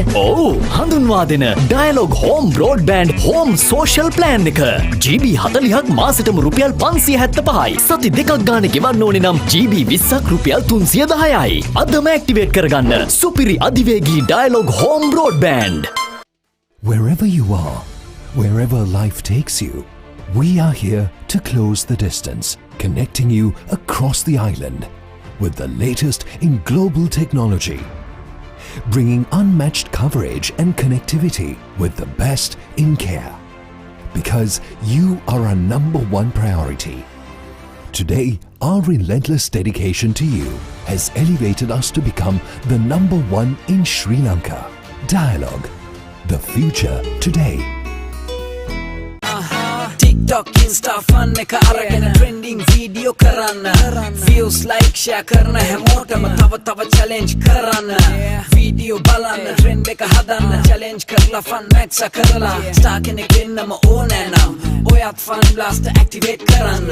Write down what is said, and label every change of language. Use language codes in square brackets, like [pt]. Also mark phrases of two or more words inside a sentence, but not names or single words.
[si] ඔව් හඳුන්වා දෙන ඩයලොග් හෝම් බ්‍රෝඩ්බෑන්ඩ් හෝම් සෝෂල් ප්ලෑන් එක GB 40ක් මාසෙටම රුපියල් 575යි. සති දෙකක් ගානේ ගෙවන්න ඕනේ නම් GB 20ක් රුපියල් 310යි. අදම ඇක්ටිවේට් කරගන්න සුපිරි අධිවේගී ඩයලොග් හෝම් බ්‍රෝඩ්බෑන්ඩ්. [en] Wherever you are, wherever life takes you, We are here to close the distance, connecting you across the island with the latest in global technology, bringing unmatched coverage and connectivity with the best in care. Because you are our number one priority. Today, our relentless dedication to you has elevated us to become the number one in Sri Lanka. Dialogue, the future today. [si] TikTok, Insta, fun එක අරගෙන [en] trending video [si] කරන්න [en] views like share [si] කරන හැමෝටම තව challenge කරන්න video බලන්න trend එක හදන්න challenge කරලා [en] fun max [si] කරලා star කෙනෙක් වෙන්නම ඕනේ නම් ඔයත් [en] fun blaster activate [si] කරන්න